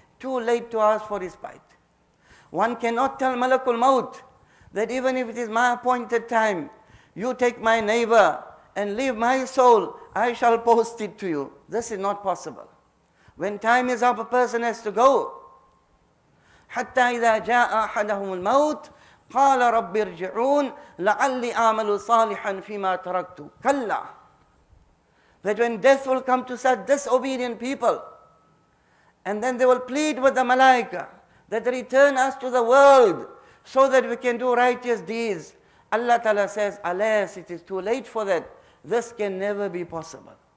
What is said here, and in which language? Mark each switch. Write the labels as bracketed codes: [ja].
[en] Too late to ask for respite. One cannot tell Malakul Maut that even if it is my appointed time, you take my neighbor and leave my soul, I shall post it to you. This is not possible. When time is up, a person has to go. [ar] حتى إذا جاء أحدهم الموت قال رب ارجعون لعلي أعمل صالحا فيما تركت كلا. [en] That when death will come to such disobedient people, and then they will plead with the malaika that return us to the world so that we can do righteous deeds. Allah Ta'ala says, alas, it is too late for that. This can never be possible.